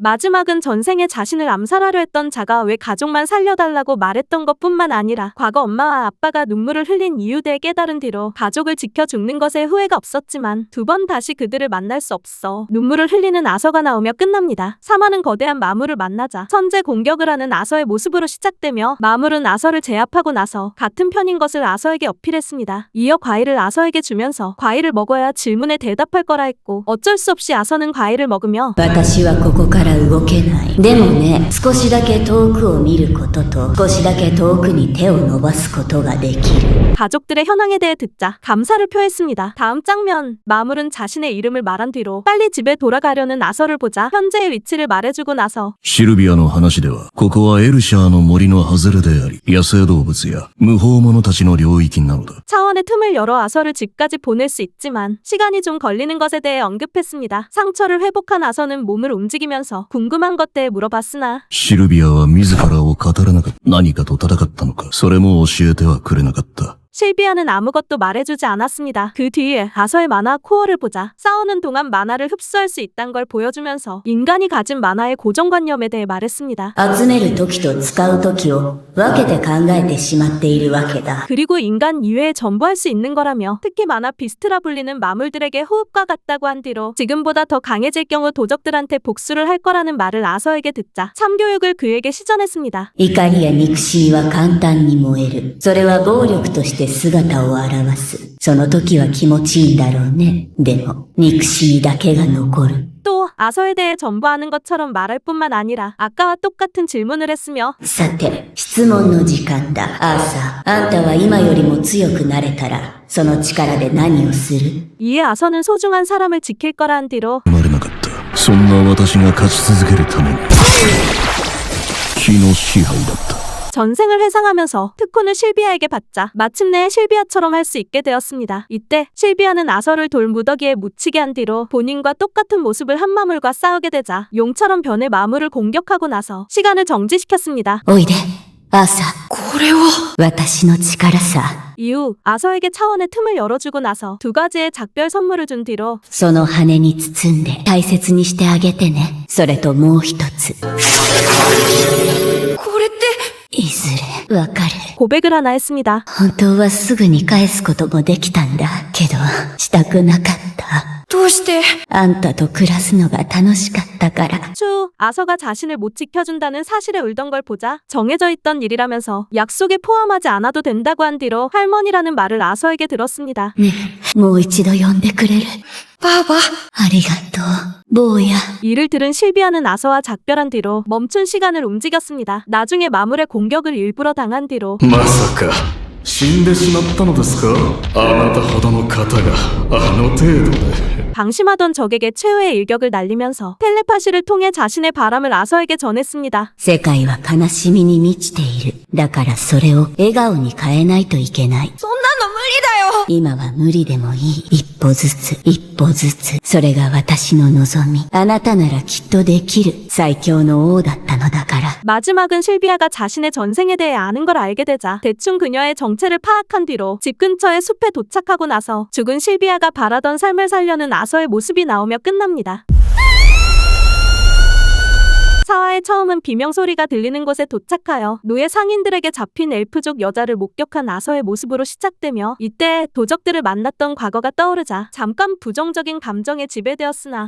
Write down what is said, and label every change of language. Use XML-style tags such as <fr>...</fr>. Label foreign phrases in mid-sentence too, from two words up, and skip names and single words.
<ko>마지막은 전생에 자신을 암살하려 했던 자가 왜 가족만 살려달라고 말했던 것뿐만 아니라 과거 엄마와 아빠가 눈물을 흘린 이유에 대해 깨달은 뒤로 가족을 지켜 죽는 것에 후회가 없었지만 두 번 다시 그들을 만날 수 없어 눈물을 흘리는 아서가 나오며 끝납니다. 사마는 거대한 마물을 만나자 선제 공격을 하는 아서의 모습으로 시작되며 마물은 아서를 제압하고 나서 같은 편인 것을 아서에게 어필했습니다. 이어 과일을 아서에게 주면서 과일을 먹어야 질문에 대답할 거라 했고 어쩔 수 없이 아서는 과일을 먹으며</ko> <ja>私はここから動けない。でもね、少しだけ遠くを見ることと、少しだけ遠くに手を伸ばすことができる。</ja> <ko>가족들의 현황에 대해 듣자 감사를 표했습니다. 다음 장면, 마물은 자신의 이름을 말한 뒤로 빨리 집에 돌아가려는 아서를 보자 현재의 위치를 말해주고 나서</ko> <ja>シルビアの話では、ここはエルシャーの森の外れであり、野生動物や無法者たちの領域なのだ。</ja> <ko>차원의 틈을 열어 아서를 집까지 보낼 수 있지만 시간이 좀 걸리는 것에 대해 언급했습니다. 상처를 회복한 아서는 몸을 움직이면서 궁금한 것 대해 물어봤으나</ko> <ja>シルビアは自らを語らなかった。何かと戦ったのか。それも教えてはくれなかった。</ja> <ko>실비아는 아무것도 말해주지 않았습니다. 그 뒤에 아서의 만화 코어를 보자 싸우는 동안 만화를 흡수할 수 있다는 걸 보여주면서 인간이 가진 만화의 고정관념에 대해 말했습니다.</ko> <ja>集める時と使う時を分けて考えてしまっているわけだ。</ja> <ko>그리고 인간 이외에 전부 할 수 있는 거라며 특히 만화 비스트라 불리는 마물들에게 호흡과 같다고 한 뒤로 지금보다 더 강해질 경우 도적들한테 복수를 할 거라는 말을 아서에게 듣자 참교육을 그에게 시전했습니다.</ko> <ja>怒りや憎しみは簡単に燃える。それは暴力として姿を現す。その時は気持ちいいんだろうね。でも、憎しみだけが残る。</ja> <ko>또 아서에 대해 전부 아는 것처럼 말할 뿐만 아니라 아까와 똑같은 질문을 했으며</ko> <ja>さて、質問の時間だ。アーサー、あんたは今よりも強くなれたら、その力で何をする？</ja> <ko>이에 아서는 소중한 사람을 지킬 거라 한 뒤로</ko> <ja>生まれなかった。そんな私が勝ち続けるために。気の支配だった。</ja> <ko>전생을 회상하면서 특훈을 실비아에게 받자 마침내 실비아처럼 할 수 있게 되었습니다. 이때 실비아는 아서를 돌 무더기에 묻히게 한 뒤로 본인과 똑같은 모습을 한 마물과 싸우게 되자 용처럼 변해 마물을 공격하고 나서 시간을 정지시켰습니다.</ko> <ja>おいで、アーサー。これは私の力さ。</ja> <ko>이후 아서에게 차원의 틈을 열어주고 나서 두 가지의 작별 선물을 준 뒤로</ko> <ja>その羽に包んで大切にしてあげてね。それともう一つ。これって、いずれわかる。</ja> <ko>고백을 하나 했습니다.</ko> <ja>本当はすぐに返すこともできたんだけど、したくなかった。どうしてあんたと暮らすのが楽しかったから。</ja> <ko>추후 아서가 자신을 못 지켜준다는 사실에 울던 걸 보자 정해져 있던 일이라면서 약속에 포함하지 않아도 된다고 한 뒤로 할머니라는 말을 아서에게 들었습니다.</ko> <ja>ねえ、もう一度呼んでくれる？ばあばありがとう、坊や。</ja> <ko>이를 들은 실비아는 아서와 작별한 뒤로 멈춘 시간을 움직였습니다. 나중에 마물의 공격을 일부러 당한 뒤로</ko> <ja>まさか死んでしまったのですか？あなたほどの方があの程度で。</ja> <ko>방심하던 적에게 최후의 일격을 날리면서 텔레파시를 통해 자신의 바람을 아서에게 전했습니다.</ko> <ja>世界は悲しみに満ちている。だからそれを笑顔に変えないといけない。そんなの無理だよ今は無理でもいい。一歩ずつ、一歩ずつ。それが私の望み。あなたならきっとできる。最強の王だったのだから。</ja> <ko>마지막은 실비아가 자신의 전생에 대해 아는 걸 알게 되자 대충 그녀의 정체를 파악한 뒤로 집 근처의 숲에 도착하고 나서 죽은 실비아가 바라던 삶을 살려는 아서의 모습이 나오며 끝납니다. 4화의 처음은 비명소리가 들리는 곳에 도착하여 노예 상인들에게 잡힌 엘프족 여자를 목격한 아서의 모습으로 시작되며 이때 도적들을 만났던 과거가 떠오르자 잠깐 부정적인 감정에 지배되었으나</ko>